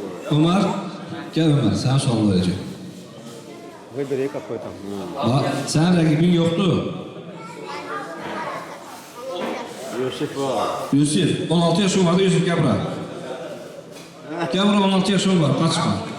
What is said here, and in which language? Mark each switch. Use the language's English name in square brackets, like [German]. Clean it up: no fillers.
[Turkish] Ömer, gel Ömer, sana sual vereceğim. [Russian] Выбери какой там. [Turkish] Bak, senin [Azerbaijani] rəqibin yoxdur. Yusuf var. [Turkish] Yusuf, 16 yaşın vardı, Yusuf gel bura. Gel bura, 16 yaşın var, kaçma.